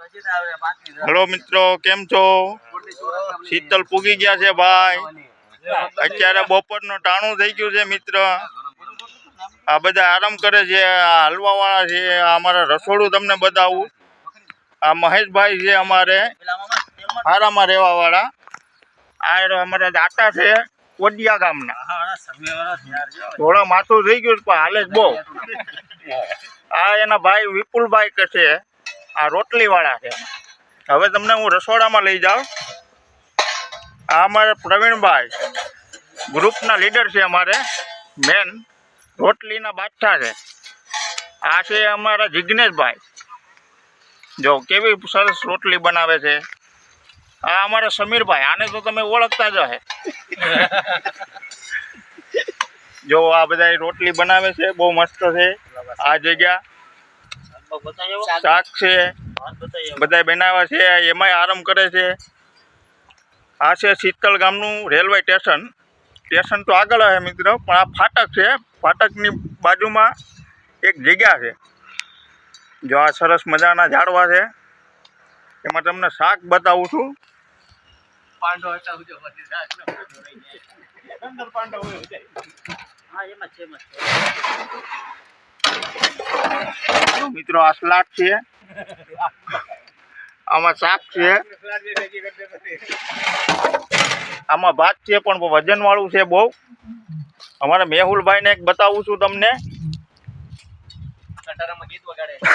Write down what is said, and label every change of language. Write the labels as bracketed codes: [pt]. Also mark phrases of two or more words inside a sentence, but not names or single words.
[gu] હેલો મિત્રો કેમ છો શીતલ પૂગી ગયા છે ભાઈ અત્યારે બપોરનો ટાણું થઈ ગયું છે મિત્ર આ બધા આરામ કરે છે આ હલવા વાળા છે આ અમારા રસોડું તમને બતાવું આ મહેશ ભાઈ છે અમારે હારામાં રહેવા વાળા આ અમારા દાતા છે કોડિયા ગામના થોડા માથું થઈ ગયું પણ હાલે જ બહૂ આ એના ભાઈ વિપુલ ભાઈ છે આ રોટલી વાળા છે હવે તમને હું રસોડામાં લઈ જાઉં આ અમારે પ્રવીણ ભાઈ ગ્રુપ ના લીડર છે અમારે મેન રોટલી ના બાદશાહ છે આ છે અમારા જિગ્નેશ ભાઈ જો કેવી સરસ રોટલી બનાવે છે આ અમારા સમીર ભાઈ આને તો તમે ઓળખતા જ હશે જો આ બધા રોટલી બનાવે છે બહુ મસ્ત છે આ જગ્યા શાક છે બધાય બનાવ્યા છે એમાંય આરામ કરે છે આ છે શીતલ ગામનું રેલવે સ્ટેશન સ્ટેશન તો આગળ હૈ મિત્ર પણ આ ફાટક છે ફાટકની બાજુમાં એક જગ્યા છે જો આ સરસ મજાના ઝાડવા છે એમાં તમને શાક બતાવું છું પાંડો હટાવજો પછી શાક ન દોરાઈ જાય અંદર પાંડો હોય જાય હા એમાં છે મિત્રો આ સલાડ છે આમાં શાક છે આમાં ભાત છે પણ વજન વાળું છે બહુ અમારા મેહુલભાઈ ને એક બતાવું છું તમને કટારામાં ગીત વગાડે